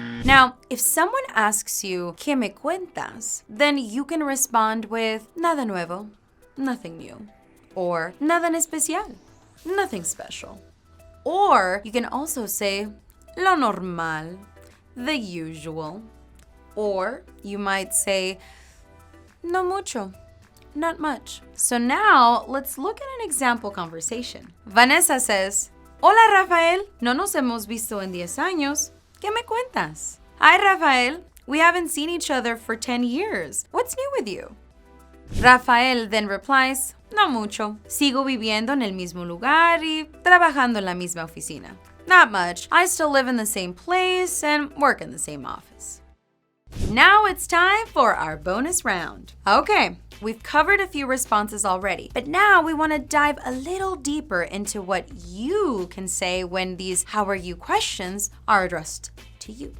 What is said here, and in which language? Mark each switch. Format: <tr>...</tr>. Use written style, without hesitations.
<en>Now, if someone asks you,</en> <es>¿Qué me cuentas?,</es> <en>then you can respond with,</en> <es>nada nuevo,</es> <en>nothing new, or</en> <es>nada en especial,</es> <en>nothing special. Or you can also say</en> <es>lo normal,</es> <en>the usual. Or you might say</en> <es>no mucho,</es> <en>not much. So now let's look at an example conversation. Vanessa says,</en> <es>Hola Rafael, no nos hemos visto en 10 años. ¿Qué me cuentas?</es> <en>Hi Rafael, we haven't seen each other for 10 years. What's new with you? Rafael then replies,</en> <es>No mucho. Sigo viviendo en el mismo lugar y trabajando en la misma oficina.</es> <en>Not much. I still live in the same place and work in the same office. Now it's time for our bonus round. Okay, we've covered a few responses already, but now we want to dive a little deeper into what you can say when these how are you questions are addressed to you.</en>